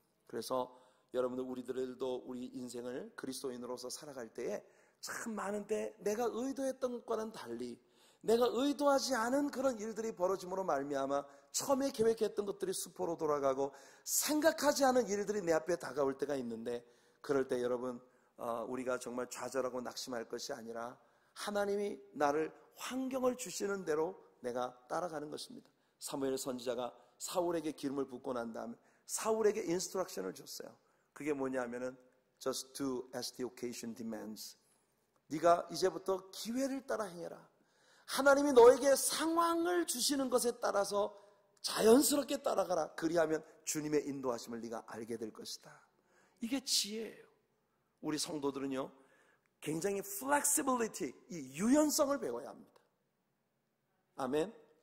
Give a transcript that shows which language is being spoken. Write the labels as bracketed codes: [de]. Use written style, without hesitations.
[ko] 그래서 여러분들 우리들도 우리 인생을 그리스도인으로서 살아갈 때에 참 많은 때 내가 의도했던 것과는 달리 내가 의도하지 않은 그런 일들이 벌어짐으로 말미암아 처음에 계획했던 것들이 수포로 돌아가고 생각하지 않은 일들이 내 앞에 다가올 때가 있는데, 그럴 때 여러분 우리가 정말 좌절하고 낙심할 것이 아니라 하나님이 나를 환경을 주시는 대로 내가 따라가는 것입니다. 사무엘 선지자가 사울에게 기름을 붓고 난 다음에 사울에게 인스트럭션을 줬어요. 그게 뭐냐면은 [en] just do as the occasion demands. [ko] 네가 이제부터 기회를 따라 행해라. 하나님이 너에게 상황을 주시는 것에 따라서 자연스럽게 따라가라. 그리하면 주님의 인도하심을 네가 알게 될 것이다. 이게 지혜예요. 우리 성도들은요 굉장히 flexibility, 이 유연성을 배워야 합니다. 아멘.